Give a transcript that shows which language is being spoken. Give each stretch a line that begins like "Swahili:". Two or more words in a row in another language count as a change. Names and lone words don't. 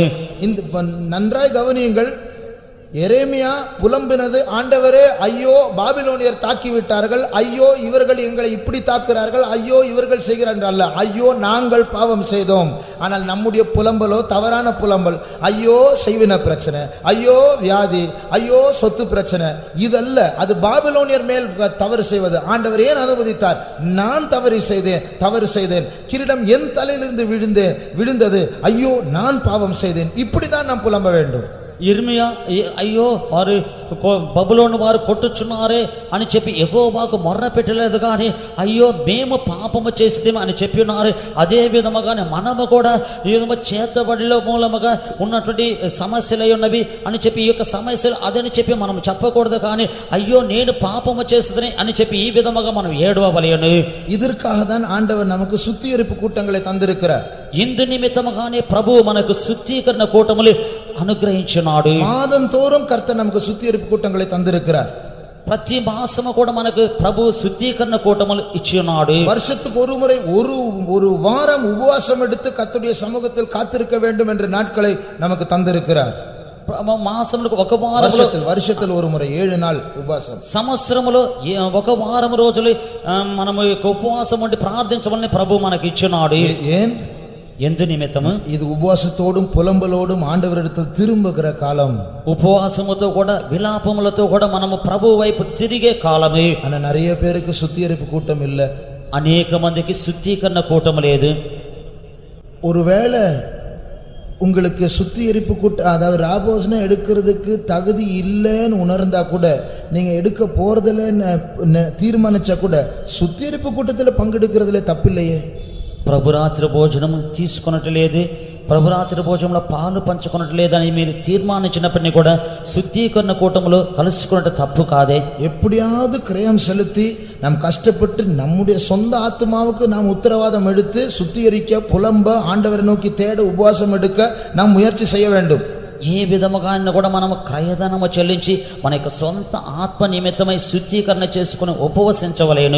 Tamil: இந்த நன்றாய் கவனியுங்கள். எரேமியா புலம்பினது, ஆண்டவரே ஐயோ பாபிலோனியர் தாக்கி விட்டார்கள், ஐயோ இவர்கள் எங்களை இப்படி தாக்குறார்கள், ஐயோ இவர்கள் செய்கிறார்கள் அல்ல, ஐயோ நாங்கள் பாவம் செய்தோம். ஆனால் நம்முடைய புலம்பலோ தவறான புலம்பல். ஐயோ செய்வின பிரச்சனை, ஐயோ வியாதி, ஐயோ சொத்து பிரச்சனை, இதல்ல. அது பாபிலோனியர் மேல் தவறு செய்வது. ஆண்டவர் ஏன் அனுமதித்தார்? நான் தவறு செய்தேன், கிரீடம் என் தலையிலிருந்து விழுந்தது, ஐயோ நான் பாவம் செய்தேன். இப்படிதான் நாம் புலம்ப வேண்டும்.
Telugu: ఇర్మియా అయ్యో వారు బబులోను వారు కొట్టుచున్నారే అని చెప్పి యెహోవాకు మొర్ర పెట్టలేదు, కానీ అయ్యో మేము పాపము చేస్తాము అని చెప్పి ఉన్నారు. అదే విధముగానే మనము కూడా ఈ విధంగా చేతబడిలో మూలముగా ఉన్నటువంటి సమస్యలు ఉన్నవి అని చెప్పి ఈ యొక్క సమస్యలు అదని చెప్పి మనం చెప్పకూడదు, కానీ అయ్యో నేను పాపము చేస్తుందని అని చెప్పి ఈ విధముగా మనం ఏడవవలెను.
Tamil: இதற்காக தான் ஆண்டவர் நமக்கு சுத்திகரிப்பு கூட்டங்களை தந்திருக்கிறார்.
Telugu: ఇందు నిమిత్తముగానే ప్రభువు మనకు శుద్ధీకరణ కూటములు అనుగ్రహించున్నాడు.
Tamil: மாதந்தோறும் கர்த்தர் நமக்கு சுத்திகரிப்பு கூட்டங்களை தந்திருக்கிறார்.
Telugu: ప్రతి మాసము కూడా మనకు ప్రభు శుద్ధీకరణ కూటములు ఇచ్చి ఉన్నాడు.
Tamil: வருஷத்துக்கு ஒரு முறை ஒரு வாரம் உபவாசம் எடுத்து கர்த்தருடைய சமூகத்தில் காத்திருக்க வேண்டும் என்ற நாட்களை நமக்கு தந்திருக்கிறார்.
Telugu: మాసములకు ఒక వారములో,
Tamil: வருஷத்தில் ஒரு முறை 7 நாள் உபவாசம்,
Telugu: సంవత్సరములో ఒక వారం రోజులు మనము ఉపవాసం ఉండి ప్రార్థించమని ప్రభు మనకి ఇచ్చినాడు.
Tamil: ஏன்?
Telugu: ఎందు నిమిత్తము?
Tamil: இது உபவாசத்தோடும் புலம்பலோடும் ஆண்டவரிடத்தில் திரும்புகிற காலம்.
Telugu: ఉపవాసముతో కూడా విలాపములతో కూడా మనము ప్రభు వైపు తిరిగే కాలమే.
Tamil: ஆனா நிறைய பேருக்கு சுத்திகரிப்பு கூட்டம் இல்ல.
Telugu: అనేక మందికి శుద్ధీకరణ కూటము లేదు.
Tamil: ஒருவேளை உங்களுக்கு சுத்திகரிப்பு கூட்டம், அதாவது ராபோசனை எடுக்கிறதுக்கு தகுதி இல்லைன்னு உணர்ந்தா கூட, நீங்க எடுக்க போறதில்ல தீர்மானிச்சா கூட, சுத்திகரிப்பு கூட்டத்தில் பங்கெடுக்கிறதுல தப்பில்லையே.
Telugu: ప్రభురాత్రి భోజనం తీసుకున్నట్లేదు, ప్రభురాత్రి భోజనంలో పాలు పంచుకున్నట్లేదని మీరు తీర్మానించినప్పటినీ కూడా శుద్ధీకరణ కూటములో కలుసుకున్నట్టు తప్పు కాదే.
Tamil: எப்படியாவது கிரயம் செலுத்தி நாம் கஷ்டப்பட்டு நம்முடைய சொந்த ஆத்மாவுக்கு நாம் உத்தரவாதம் எடுத்து சுத்திகரிக்க, புலம்ப, ஆண்டவரை நோக்கி தேட, உபவாசம் எடுக்க நாம் முயற்சி செய்ய வேண்டும்.
Telugu: ఏ విధముగా కూడా మనము క్రయధనము చెల్లించి మన యొక్క సొంత ఆత్మ నిమిత్తమై శుద్ధీకరణ చేసుకుని ఉపవసించవలేను.